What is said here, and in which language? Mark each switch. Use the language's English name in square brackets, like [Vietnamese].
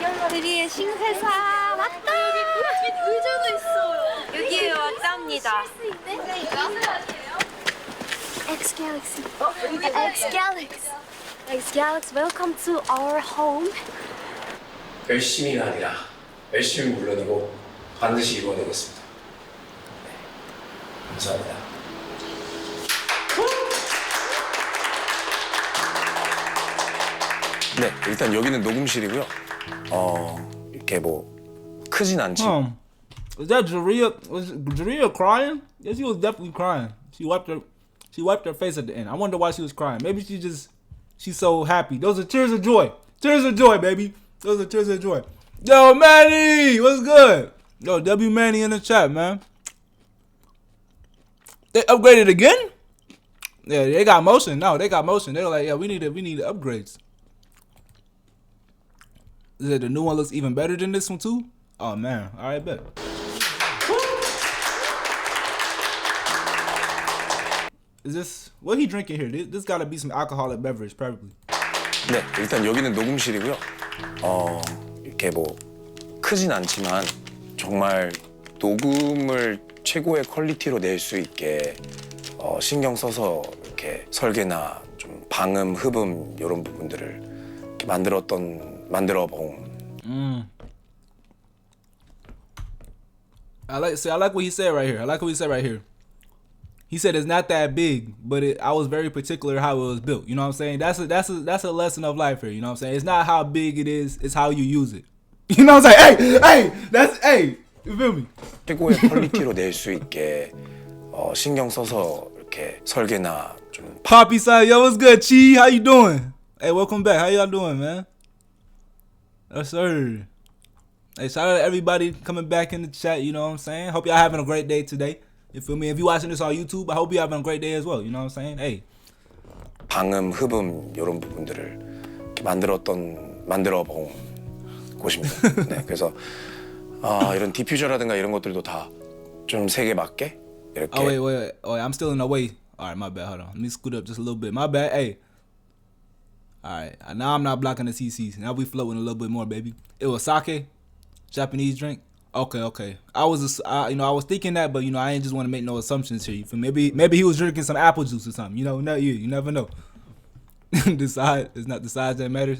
[Korean] 우리의 신회사 왔다. 의자도 있어. 여기에 왔답니다. [English] X Galaxy. X Galaxy. X Galaxy, welcome to our home. [Korean] 열심히가 아니라 열심히 물러내고 반드시 이루어내겠습니다. 네, 감사합니다. 네, 일단 여기는 녹음실이고요. 이렇게 뭐 크진 않지만. [English] Was that Jaria? Was Jaria crying? Yeah, she was definitely crying. She wiped her face at the end. I wonder why she was crying. Maybe she's so happy. Those are tears of joy. Tears of joy, baby. Those are tears of joy. Yo, Manny, what's good? Yo, W Manny in the chat, man. They upgraded again? Yeah, they got motion. No, they got motion. They're like, yeah, we need upgrades. Is it the new one looks even better than this one too? Oh man, all right, bet. Is this what he drinking here? This gotta be some alcoholic beverage, probably. [Korean] 네, 일단 여기는 녹음실이고요. 이렇게 뭐 크진 않지만 정말 녹음을 최고의 퀄리티로 낼 수 있게 신경 써서 이렇게 설계나 좀 방음, 흡음 이런 부분들을 이렇게 만들어 본. [English] I like what he said right here. He said it's not that big, but I was very particular how it was built. You know what I'm saying? That's a lesson of life here. You know what I'm saying? It's not how big it is, it's how you use it. You know what I'm saying? Hey, you feel me? [Korean] 최고의 퀄리티로 낼 수 있게 신경 써서 이렇게 설계나 좀. [English] Poppy side, yo, what's good, Chi? How you doing? Hey, welcome back. How y'all doing, man? Yes, sir. Hey, shout out to everybody coming back in the chat. You know what I'm saying? Hope y'all having a great day today. You feel me? If you watching this on YouTube, I hope you having a great day as well. You know what I'm saying? Hey. [Korean] 방음, 흡음 이런 부분들을 이렇게 만들어 본 곳입니다. 네, 그래서 이런 디퓨저라든가 이런 것들도 다 좀 색에 맞게 이렇게. [English] Oh wait. I'm still in the way. All right, my bad. Hold on. Let me scoot up just a little bit. My bad. Hey. All right. Now I'm not blocking the CCs. Now we floating a little bit more, baby. It was sake, Japanese drink. Okay. I was thinking that, but I ain't just want to make no assumptions here. You feel me? Maybe he was drinking some apple juice or something. You never know. It's not the size that matters.